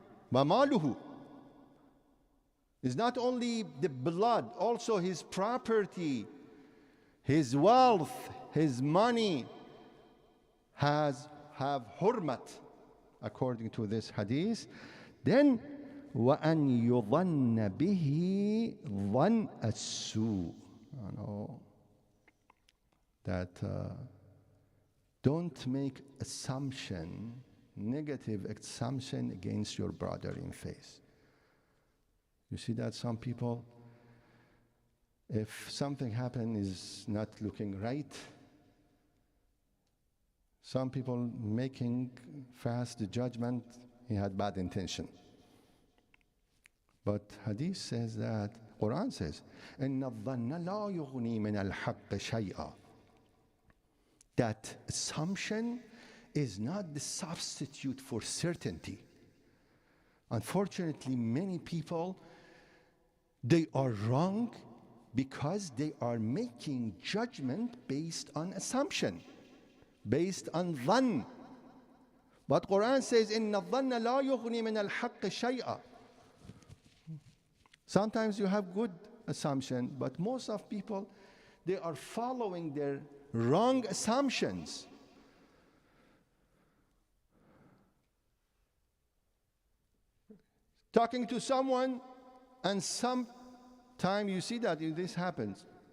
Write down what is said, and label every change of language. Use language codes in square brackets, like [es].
[en] Wa maluhu is not only the blood, also his property, his wealth, his money have hurmat according to this hadith. [ar] Then وَأَنْ يُظَنَّ بِهِ ظَنْ السُّوءِ. [en] You know, that don't make assumption, negative assumption against your brother in faith. You see that some people, if something happened is not looking right, some people making fast the judgment, he had bad intention. But hadith says that, Quran says, [ar] إِنَّ الظَّنَّ لَا يُغْنِي مِنَ الْحَقِّ شَيْئًا. [en] That assumption is not the substitute for certainty. Unfortunately, many people, they are wrong because they are making judgment based on assumption, based on dhann. But Quran says, [ar] إِنَّ الظَّنَّ لَا يُغْنِي مِنَ الْحَقِّ شَيْئًا. [en] Sometimes you have good assumption, but most of people, they are following their wrong assumptions. Talking to someone, and sometime you see that this happens.